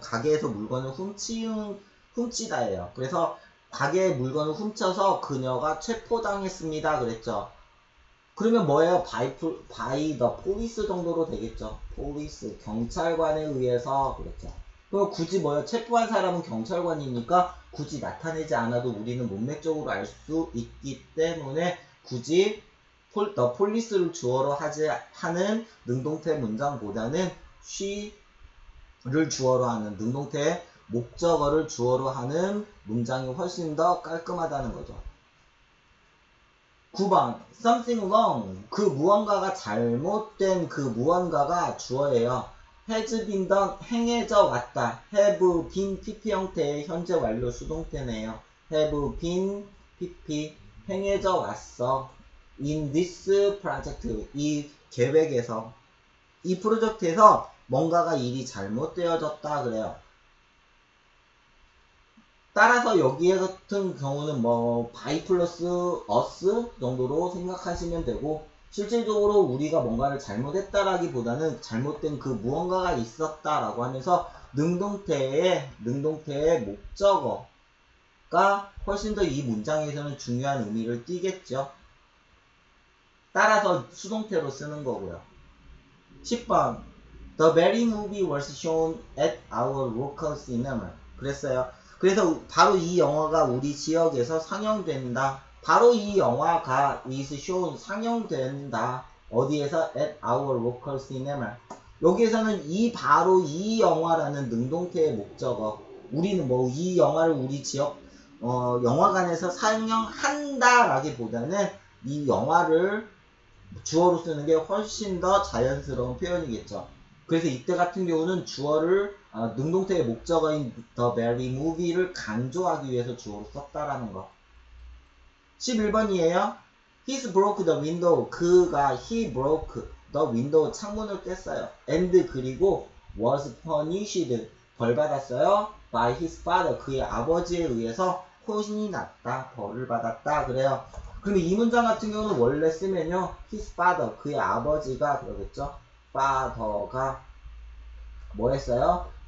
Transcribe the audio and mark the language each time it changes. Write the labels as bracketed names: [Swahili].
[Korean] 가게에서 물건을 훔치다예요. 그래서 가게의 물건을 훔쳐서 그녀가 체포당했습니다. 그랬죠. 그러면 뭐예요? [English] by the police [Korean] 정도로 되겠죠. police, 경찰관에 의해서 그랬죠. 그럼 굳이 뭐예요? 체포한 사람은 경찰관이니까 굳이 나타내지 않아도 우리는 문맥적으로 알 수 있기 때문에 굳이 the police를 주어로 하는 능동태 문장보다는 she를 주어로 하는 능동태 목적어를 주어로 하는 문장이 훨씬 더 깔끔하다는 거죠. 9번 [English] something wrong, [Korean] 그 무언가가 잘못된 그 무언가가 주어예요. [English] has been done, [Korean] 행해져 왔다. have been pp 형태의 현재 완료 수동태네요. [English] have been pp, [Korean] 행해져 왔어. [English] in this project, [Korean] 이 계획에서, 이 프로젝트에서 뭔가가 일이 잘못되어졌다 그래요. 따라서 여기 같은 경우는 뭐 by 플러스 us 정도로 생각하시면 되고, 실질적으로 우리가 뭔가를 잘못했다라기보다는 잘못된 그 무언가가 있었다라고 하면서 능동태의 목적어가 훨씬 더 이 문장에서는 중요한 의미를 띠겠죠. 따라서 수동태로 쓰는 거고요. [English] 10번 The very movie was shown at our local cinema. [Korean] 그랬어요. 그래서 바로 이 영화가 우리 지역에서 상영된다. 바로 이 영화가 [English] is shown, [Korean] 상영된다. 어디에서? [English] at our local cinema. [Korean] 여기에서는 바로 이 영화라는 능동태의 목적어. 우리는 뭐 이 영화를 우리 지역 영화관에서 상영한다 라기보다는 이 영화를 주어로 쓰는 게 훨씬 더 자연스러운 표현이겠죠. 그래서 이때 같은 경우는 주어를 능동태의 목적어인 [English] the very movie [Korean] 를 강조하기 위해서 주어로 썼다라는 거. 11번이에요. [English] He's broke the window. he broke the window. [Korean] 창문을 깼어요. [English] and [Korean] 그리고 [English] was punished. [Korean] 벌 받았어요. [English] by his father. [Korean] 그의 아버지에 의해서 혼이 났다. 벌을 받았다. 그래요. 그럼 이 문장 같은 경우는 원래 쓰면요. [English] his father. [Korean] 그의 아버지가 그러겠죠. father가 뭐 했어요?